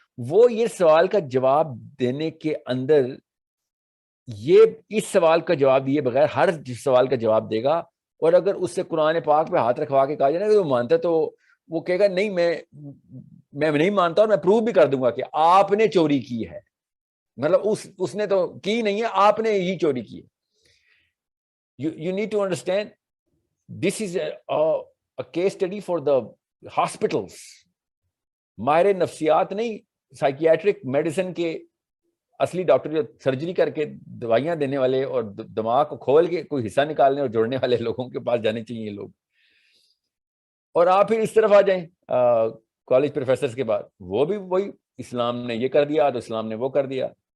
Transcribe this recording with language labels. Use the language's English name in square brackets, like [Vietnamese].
[Hindi] वो ये सवाल का जवाब देने के अंदर, ये इस सवाल का जवाब दिए बगैर हर सवाल का जवाब देगा, और अगर उससे कुरान पाक पे हाथ रखवा के कहा जाए ना कि वो मानता है, तो वो कहेगा नहीं मैं नहीं मानता, और मैं प्रूव भी कर दूंगा कि आपने चोरी की है, मतलब उसने तो की नहीं है, आपने ही चोरी की है. [English] You need to understand this is a case study for the hospitals. [Hindi] माहिर नफ्सियात नहीं, साइकियाट्रिक मेडिसिन के असली डॉक्टर जो सर्जरी करके दवाइयां देने वाले और दिमाग को खोल के कोई हिस्सा निकालने और जोड़ने वाले लोगों के पास जाने चाहिए लोग. और आप फिर इस तरफ आ जाएं कॉलेज प्रोफेसर्स के बाद, वो भी वही, इस्लाम ने ये कर दिया तो इस्लाम ने वो कर दिया.